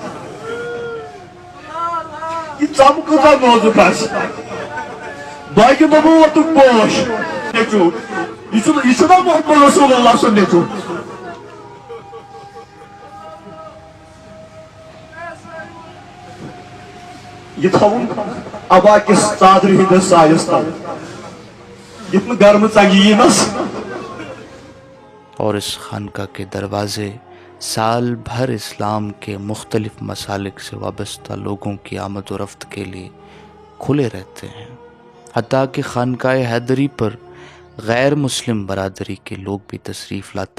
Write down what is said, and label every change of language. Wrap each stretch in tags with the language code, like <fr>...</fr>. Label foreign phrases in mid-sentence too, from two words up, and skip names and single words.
<ks>یہِ ژم کۭژاہ نازُک آسہِ باقی دوٚپُن ووتُکھ پوش نیٚچوٗ یہِ چھُنا محمد رسول اللہ سُنٛد نیٚچوٗ یہ تھاؤن ابا کس ژادرِ ہندس سایس تل یتھ نہٕ گرمہٕ ژنگہِ یِنس۔</ks> <ur>اور اس خانقاہ کے دروازے سال بھر اسلام کے مختلف مسالک سے وابستہ لوگوں کی آمد و رفت کے لیے کھلے رہتے ہیں، حتیٰ کہ خانقاہ حیدری پر غیر مسلم برادری کے لوگ بھی تشریف لاتے</ur>